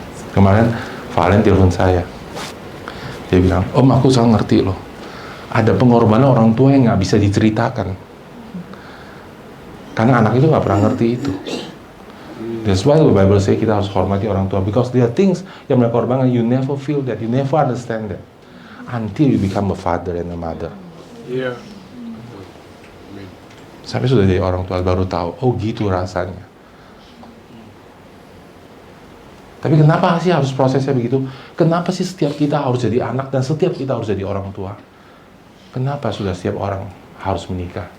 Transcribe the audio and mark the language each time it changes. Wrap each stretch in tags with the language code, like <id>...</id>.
<id>Kemarin Valen telepon saya, dia bilang, Om aku sangat ngerti loh, ada pengorbanan orang tua yang nggak bisa diceritakan, karena anak itu nggak pernah ngerti itu.</id> <en>That's why the Bible say</en> <id>kita harus hormati orang tua,</id> <en>because there are things</en> <id>yang mereka korbankan,</id> <en>you never feel that, you never understand that, until you become a father and a mother. Yeah.</en> <id>Sampai sudah jadi orang tua baru tahu, oh gitu rasanya. Tapi kenapa sih harus prosesnya begitu? Kenapa sih setiap kita harus jadi anak dan setiap kita harus jadi orang tua? Kenapa sudah setiap orang harus menikah?</id>